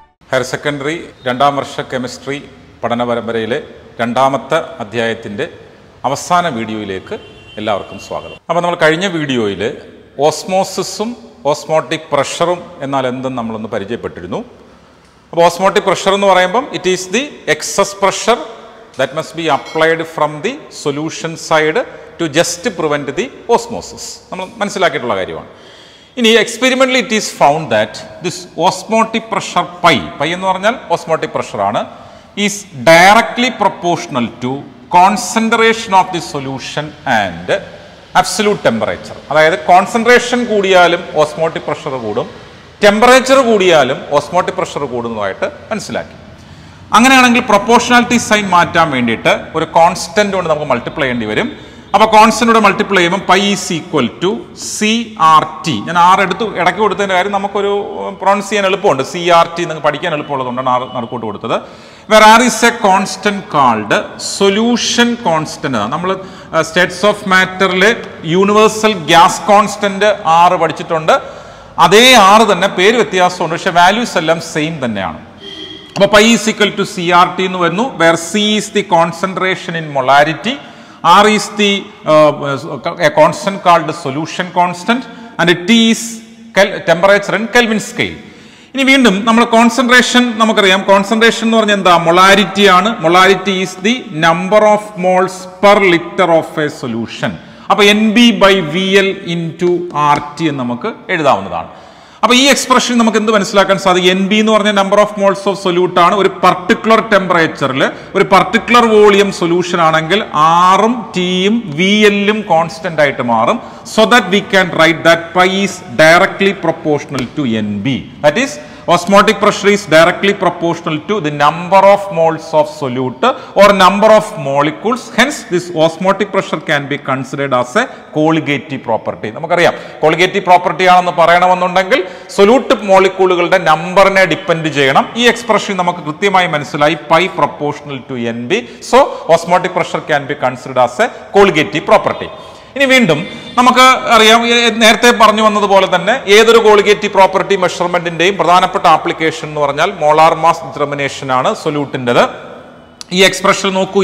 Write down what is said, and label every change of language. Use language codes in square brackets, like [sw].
[ml] Higher secondary രണ്ടാം വർഷ chemistry പഠന പരമ്പരയിലെ രണ്ടാമത്തെ അധ്യായത്തിൻ്റെ അവസാന വീഡിയോയിലേക്ക് എല്ലാവർക്കും സ്വാഗതം. അപ്പോൾ നമ്മൾ കഴിഞ്ഞ വീഡിയോയിൽ ഓസ്മോസിസും ഓസ്മോട്ടിക് പ്രഷറും എന്നാൽ എന്തെന്ന് നമ്മളൊന്ന് പരിചയപ്പെട്ടിരുന്നു. അപ്പോൾ ഓസ്മോട്ടിക് പ്രഷർ എന്ന് പറയുമ്പം [en] It is the excess pressure that must be applied from the solution side to just prevent the osmosis. [ml] നമ്മൾ മനസ്സിലാക്കിയിട്ടുള്ള കാര്യമാണ്. ഇനി [en] experimentally it is found that this osmotic pressure [ml] pi എന്ന് പറഞ്ഞാൽ osmotic പ്രഷറാണ്, [en] Is directly proportional to concentration of the solution and absolute temperature. [ml] അതായത് concentration കൂടിയാലും osmotic pressure കൂടും, temperature കൂടിയാലും osmotic pressure കൂടുന്നതായിട്ട് മനസ്സിലാക്കി. അങ്ങനെയാണെങ്കിൽ പ്രൊപ്പോർഷണാലിറ്റി സൈൻ മാറ്റാൻ വേണ്ടിയിട്ട് ഒരു കോൺസ്റ്റന്റ് കൊണ്ട് നമുക്ക് മൾട്ടിപ്ലൈ ചെയ്യേണ്ടി വരും. അപ്പോൾ കോൺസ്റ്റന്റോട് മൾട്ടിപ്ലൈ ചെയ്യുമ്പോൾ [en] Pi is equal to CRT. [ml] ഞാൻ ആർ എടുത്ത് ഇടയ്ക്ക് കൊടുത്തതിൻ്റെ കാര്യം നമുക്കൊരു പ്രൊണൗൺസ് ചെയ്യാൻ എളുപ്പമുണ്ട്. CRT നിങ്ങൾക്ക് പഠിക്കാൻ എളുപ്പമുള്ളതുകൊണ്ടാണ് ആർ നടുക്കോട്ട് കൊടുത്തത്. [en] Where R is a constant called solution constant. [ml] നമ്മൾ States of മാറ്ററിൽ universal gas constant ആറ് പഠിച്ചിട്ടുണ്ട്. അതേ ആറ് തന്നെ പേര് വ്യത്യാസമുണ്ട്, പക്ഷേ വാല്യൂസ് എല്ലാം സെയിം തന്നെയാണ്. അപ്പോൾ [en] pi is equal to CRT [ml] എന്ന് വരുന്നു. [en] Where C is the concentration in molarity, R is the a constant called the solution constant, and T is temperature in Kelvin scale. [ml] ഇനി വീണ്ടും നമ്മൾ കോൺസെൻട്രേഷൻ നമുക്കറിയാം. Concentration എന്ന് പറഞ്ഞാൽ എന്താ? മൊളാരിറ്റി ആണ്. [en] Molarity is the number of moles per litre of a solution. [ml] അപ്പോൾ NB/VL into RT എന്ന് നമുക്ക് എഴുതാവുന്നതാണ്. അപ്പോൾ ഈ എക്സ്പ്രഷൻ നമുക്ക് എന്ത് മനസ്സിലാക്കാൻ സാധിക്കും? NB എന്ന് പറഞ്ഞ [en] number of moles of solute [ml] ആണ്. ഒരു പർട്ടിക്കുലർ ടെമ്പറേച്ചറിൽ ഒരു പർട്ടിക്കുലർ വോളിയം സൊല്യൂഷൻ ആണെങ്കിൽ ആറും ടിയും VLും കോൺസ്റ്റന്റ് ആയിട്ട് മാറും. [en] So that we can write that pi is directly proportional to NB. That is osmotic pressure is directly proportional to the number of moles of solute or number of molecules. Hence this osmotic pressure can be considered as a colligative property. [ml] നമുക്കറിയാം colligative property ആണെന്ന് പറയണമെന്നുണ്ടെങ്കിൽ solute മോളിക്യൂളുകളുടെ നമ്പറിനെ depend ചെയ്യണം. ഈ expression നമുക്ക് കൃത്യമായി മനസ്സിലായി, [en] Pi proportional to NB. So osmotic pressure can be considered as a colligative property. [ml] ഇനി വീണ്ടും നമുക്ക് അറിയാം, നേരത്തെ പറഞ്ഞു വന്നതുപോലെ തന്നെ ഏതൊരു കോളിഗേറ്റീവ് പ്രോപ്പർട്ടി മെഷർമെന്റിന്റെയും പ്രധാനപ്പെട്ട ആപ്ലിക്കേഷൻ എന്ന് പറഞ്ഞാൽ മോളാർ മാസ് ഡിറ്റർമിനേഷൻ ആണ് സൊല്യൂട്ടിൻ്റെത്. ഈ എക്സ്പ്രഷൻ നോക്കൂ.